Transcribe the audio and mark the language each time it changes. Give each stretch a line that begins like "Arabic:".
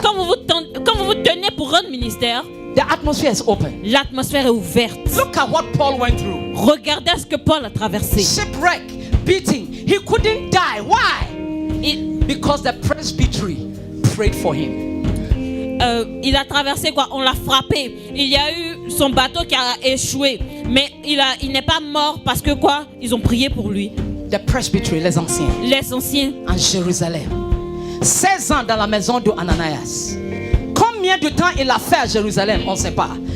French: Quand vous vous tenez pour rendre ministère,
English: the atmosphere is open. l'atmosphère est ouverte. Look at what Paul went through. Regardez ce que Paul a traversé. Shipwreck, beating. He couldn't die. Why? Because the presbytery prayed for him.
French: Il a traversé quoi? On l'a frappé. Il y a eu son bateau qui a échoué. Mais il n'est pas mort parce que quoi? Ils ont prié pour lui. Des presbyteries, les anciens. Les anciens. En Jérusalem. 16 ans dans la maison d'Ananias. Combien de temps il a fait à Jérusalem, on ne sait pas.